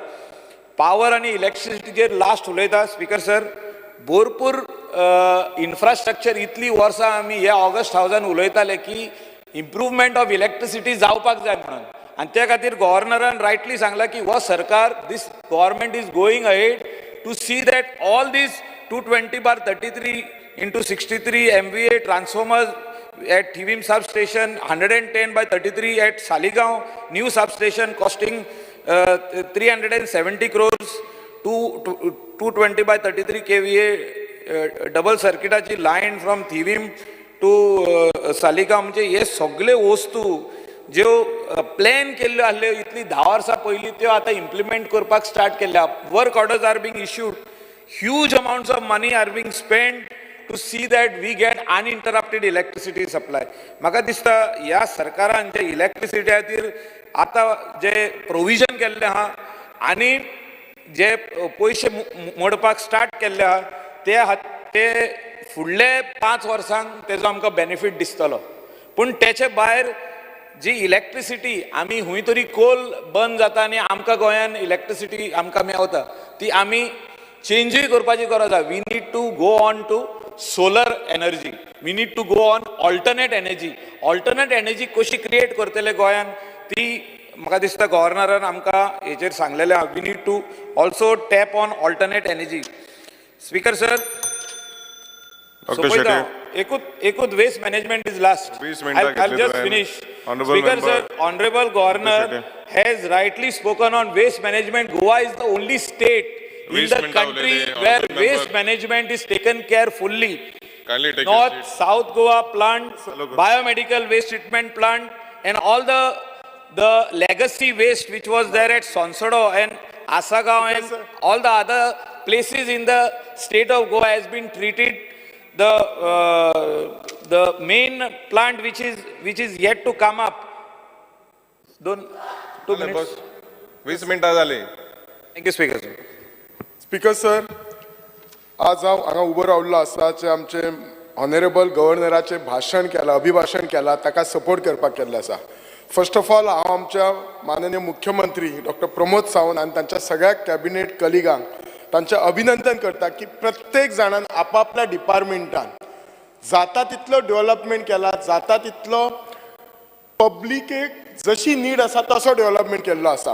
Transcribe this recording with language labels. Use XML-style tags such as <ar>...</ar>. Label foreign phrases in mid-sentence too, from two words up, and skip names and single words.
<en>Power and electricity</en> <kok>je last ulayta.</kok> <en>Speaker sir,</en> <kok>भरपूर इन्फ्रास्ट्रक्चर इतली वर्सां आमी ह्या ऑगस्ट हावजान उलयताले की</kok> <en>improvement of electricity</en> <kok>जावपाक जाय म्हणून. आनी त्या खातीर गव्हर्नरान रायटली सांगला की हो सरकार,</kok> <en>This government is going ahead to see that all these 220/33 into 63 MVA transformers at Thivim substation, 110/33 at Saligaon, new substation costing 370 crores, 220/33 kVA double circuitaची line from Thivim to Saligaon.</en> <kok>म्हणजे हे सगळे वस्तू ज्यो प्लॅन केल्ल्यो आसल्यो इतली 10 वर्सां पयलीं त्यो आतां इम्प्लिमेंट करपाक स्टार्ट केल्या.</kok> <en>Work orders are being issued, huge amounts of money are being spend to see that we get uninterrupted electricity supply.</en> <kok>म्हाका दिसता ह्या सरकारान जे इलेक्ट्रिसिटी खातीर आतां जे प्रोविजन केल्ले आहा आनी जे पयशे मोडपाक स्टार्ट केल्ले आहा ते फुडले 5 वर्सांक तेजो आमकां बेनिफीट दिसतलो. पूण तेचे भायर जी इलेक्ट्रिसिटी आमी हूंय तरी कोल बंद जाता आनी आमकां गोंयान इलेक्ट्रिसिटी आमकां मेवता, ती आमी चेंजूय करपाची गरज आहा.</kok> <en>We need to go on to solar energy, we need to go on alternate energy. alternate energy</en> <kok>कशी क्रिएट करतले गोंयान ती म्हाका दिसता गव्हर्नरान आमकां हेचेर सांगलेलें आहा.</kok> <en>We need to also tap on alternate energy. स्पीकर सर, एकूच वेस्ट मॅनेजमेंट इज लास्ट. I'll just finish. Speaker sir, honorable governor has rightly spoken on waste management. Goa is the only state in the country where waste management is taken care fully. North, South Goa plant, biomedical waste treatment plant, and all the legacy waste which was there at Sonsodo and Asagaon and all the other places in the state of Goa has been treated. The main plant which is yet to come up. 2 minutes.</en> <kok>20 मिनटां जाली.</kok> <en>Thank you, Speaker sir. Speaker sir,</en> <kok>आज हांव हांगा उबो रावल्लो आसा जे आमचे ऑनरेबल गव्हर्नराचे भाशण केलां, अभिभाशण केलां, ताका सपोर्ट करपाक केल्लें आसा.</kok> <en>First of all</en> <kok>हांव आमच्या माननीय मुख्यमंत्री डॉक्टर प्रमोद सावंत आनी तांच्या सगळ्या कॅबिनेट कलिगांक तांचें अभिनंदन करता की प्रत्येक जाणान आपापल्या डिपार्टमेंटान जाता तितलो डेव्हलपमेंट केला, जाता तितलो पब्लिकेक जशी नीड आसा तसो डेव्हलपमेंट केल्लो आसा.</kok>